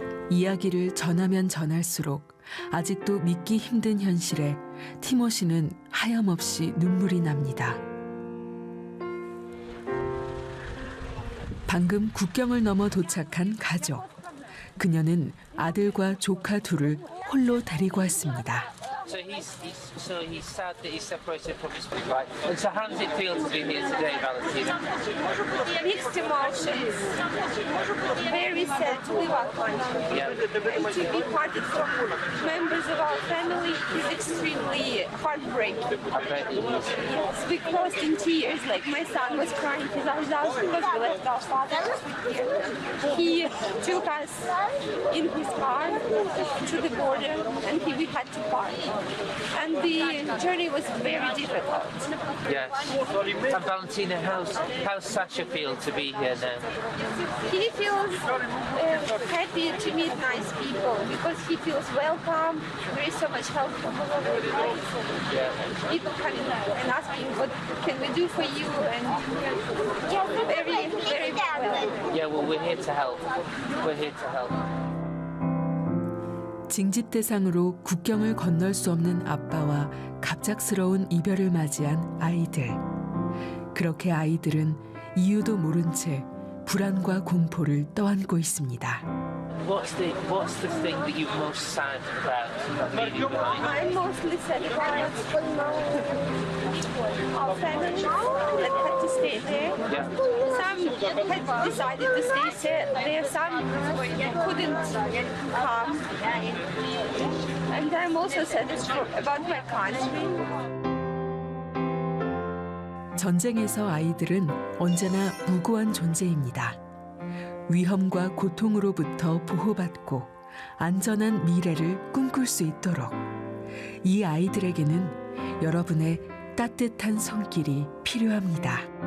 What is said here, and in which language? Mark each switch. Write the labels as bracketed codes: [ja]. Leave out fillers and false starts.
[ko] 이야기를 전하면 전할수록 아직도 믿기 힘든 현실에 티모 씨는 하염없이 눈물이 납니다. 방금 국경을 넘어 도착한 가족. 그녀는 아들과 조카 둘을 홀로 데리고 왔습니다. [en] So he's sad that he's separated from his family, right? And so how does it feel to be here today, Valentina? Mixed emotions. Very sad to live out country. Yeah. And to be parted from members of our family is extremely heartbreaking. Yes, we crossed in tears. Like my son was crying his eyes out because we left our father here. He took us in his car to the border, and we had to part. And the journey was very difficult. Yes. And Valentina, how's Sasha feel to be here now? He feels happy to meet nice people because he feels welcome. There is so much help from all over the place. People coming and asking what can we do for you, and very, very well. Yeah, well, we're here to help. We're here to help. [ko] 징집 대상으로 국경을 건널 수 없는 아빠와 갑작스러운 이별을 맞이한 아이들. 그렇게 아이들은 이유도 모른 채 불안과 공포를 떠안고 있습니다. [en] What's the thing that you're most sad about leaving behind? I'm mostly sad about our family that had to stay there. Yeah. Some had decided to stay there, some couldn't come. And I'm also sad about my country. [ko] 전쟁에서 아이들은 언제나 무고한 존재입니다. 위험과 고통으로부터 보호받고 안전한 미래를 꿈꿀 수 있도록 이 아이들에게는 여러분의 따뜻한 손길이 필요합니다.